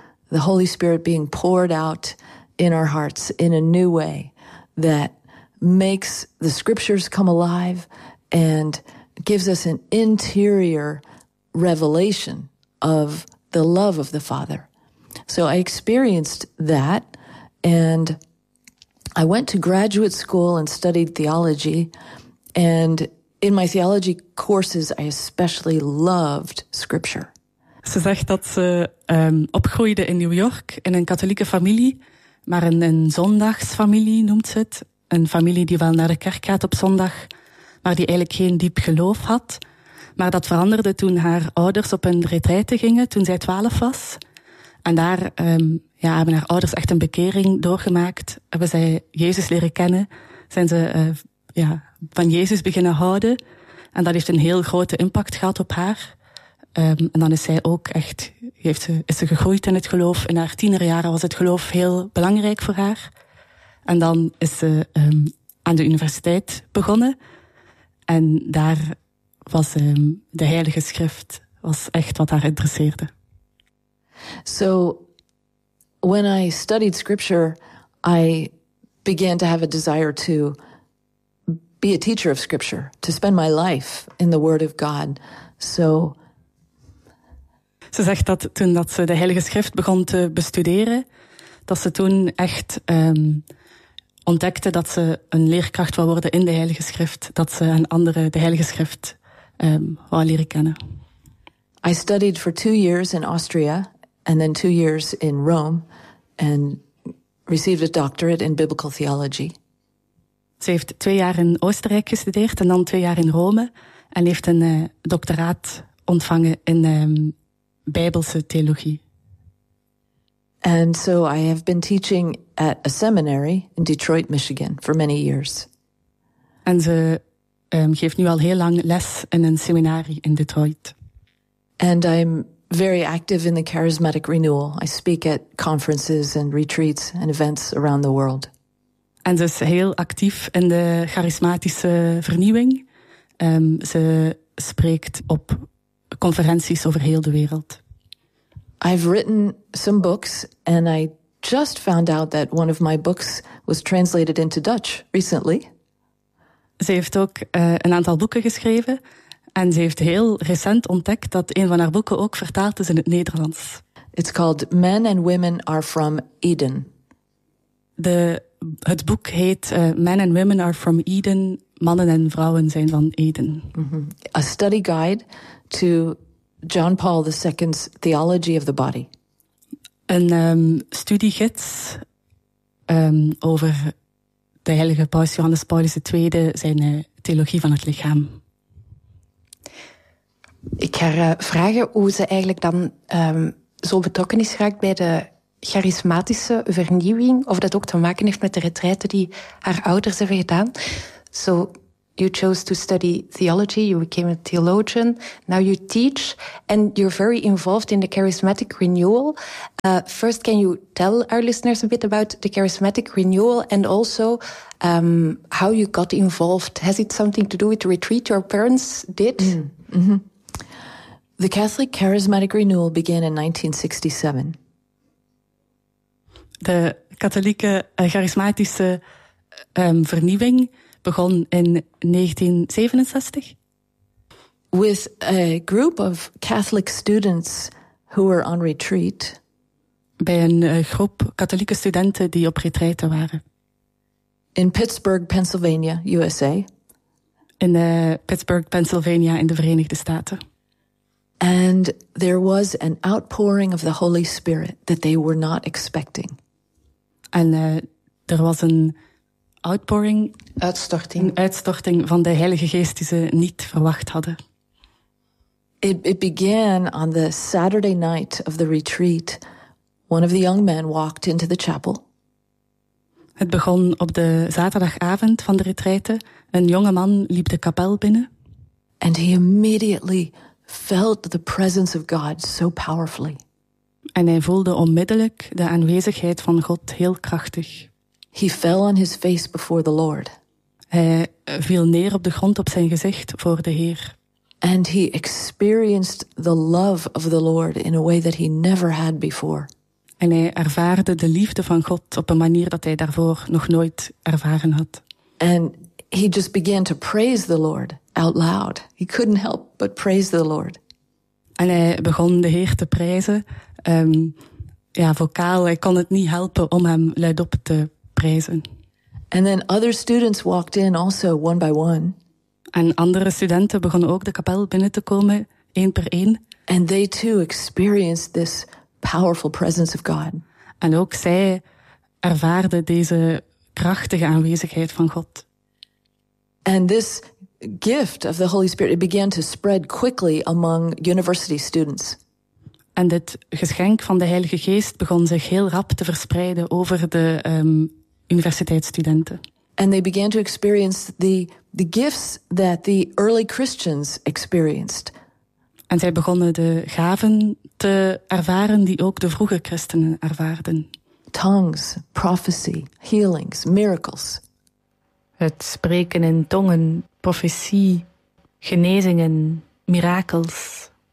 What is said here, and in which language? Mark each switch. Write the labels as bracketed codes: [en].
[en] The Holy Spirit being poured out in our hearts in a new way that makes the scriptures come alive and gives us an interior revelation of the love of the Father. So I experienced that, and I went to graduate school and studied theology, and in my theology courses, I especially loved scripture. [nl] Ze zegt dat ze opgroeide in New York in een katholieke familie, maar een zondagsfamilie noemt ze het. Een familie die wel naar de kerk gaat op zondag, maar die eigenlijk geen diep geloof had. Maar dat veranderde toen haar ouders op een retraite gingen, toen zij 12 was. En daar hebben haar ouders echt een bekering doorgemaakt. Hebben zij Jezus leren kennen, zijn ze van Jezus beginnen houden. En dat heeft een heel grote impact gehad op haar. En dan is zij ook echt, is ze gegroeid in het geloof. In haar tienerjaren was het geloof heel belangrijk voor haar. En dan is ze aan de universiteit begonnen. En daar was de Heilige Schrift was echt wat haar interesseerde. [en] So, when I studied scripture, I began to have a desire to be a teacher of scripture, to spend my life in the word of God. So, [nl] ze zegt dat toen dat ze de Heilige Schrift begon te bestuderen, dat ze toen echt ontdekte dat ze een leerkracht wou worden in de Heilige Schrift, dat ze aan anderen de Heilige Schrift wou leren kennen. [en] I studied for 2 years in Austria and then 2 years in Rome and received a doctorate in biblical theology. [nl] Ze heeft 2 jaar in Oostenrijk gestudeerd en dan 2 jaar in Rome. En heeft een doctoraat ontvangen in Bijbelse theologie. [en] And so I have been teaching at a seminary in Detroit, Michigan for many years. [nl] En ze geeft nu al heel lang les in een seminarie in Detroit. [en] And I'm very active in the charismatic renewal. I speak at conferences and retreats and events around the world. [nl] En ze is heel actief in de charismatische vernieuwing. Ze spreekt op conferenties over heel de wereld. [en] I've written some books and I just found out that one of my books was translated into Dutch recently. [nl] Ze heeft ook een aantal boeken geschreven en ze heeft heel recent ontdekt dat een van haar boeken ook vertaald is in het Nederlands. [en] It's called Men and Women Are from Eden. [nl] Het boek heet Men and Women are from Eden, mannen en vrouwen zijn van Eden. [en] A study guide to John Paul II's theology of the body. [nl] Een studiegids over de heilige paus Johannes Paulus II, zijn theologie van het lichaam. Ik ga vragen hoe ze eigenlijk dan zo betrokken is geraakt bij de charismatische vernieuwing, of dat ook te maken heeft met de retraite die haar ouders hebben gedaan. [en] So, you chose to study theology, you became a theologian, now you teach, and you're very involved in the charismatic renewal. First, can you tell our listeners a bit about the charismatic renewal, and also how you got involved? Has it something to do with the retreat your parents did? The Catholic charismatic renewal began in 1967. [nl] De katholieke charismatische vernieuwing begon in 1967. [en] With a group of Catholic students who were on retreat. [nl] Bij een groep katholieke studenten die op retraite waren. [en] In Pittsburgh, Pennsylvania, USA. [nl] In Pittsburgh, Pennsylvania, in de Verenigde Staten. [en] And there was an outpouring of the Holy Spirit that they were not expecting. [nl] En er was een outpouring, uitstorting. Een uitstorting van de Heilige Geest die ze niet verwacht hadden. [en] It began on the Saturday night of the retreat. One of the young men walked into the chapel. [nl] Het begon op de zaterdagavond van de retraite. Een jonge man liep de kapel binnen. [en] And he immediately felt the presence of God so powerfully. [nl] En hij voelde onmiddellijk de aanwezigheid van God heel krachtig. [en] He fell on his face before the Lord. [nl] Hij viel neer op de grond op zijn gezicht voor de Heer. [en] And he experienced the love of the Lord in a way that he never had before. [nl] En hij ervaarde de liefde van God op een manier dat hij daarvoor nog nooit ervaren had. [en] And he just began to praise the Lord out loud. He couldn't help but praise the Lord. [nl] En hij begon de Heer te prijzen. Vocaal, hij kon het niet helpen om hem luidop te prijzen. [en] And then other students walked in also one by one. [nl] En andere studenten begonnen ook de kapel binnen te komen, één per één. [en] And they too experienced this powerful presence of God. [nl] En ook zij ervaarden deze krachtige aanwezigheid van God. [en] And this gift of the Holy Spirit, it began to spread quickly among university students. [nl] En dit geschenk van de Heilige Geest begon zich heel rap te verspreiden over de universiteitsstudenten. [en] And they began to experience the gifts that the early Christians experienced. [nl] En zij begonnen de gaven te ervaren die ook de vroege christenen ervaarden. [en] Tongues, prophecy, healings, miracles. [nl] Het spreken in tongen, profetie, genezingen, mirakels.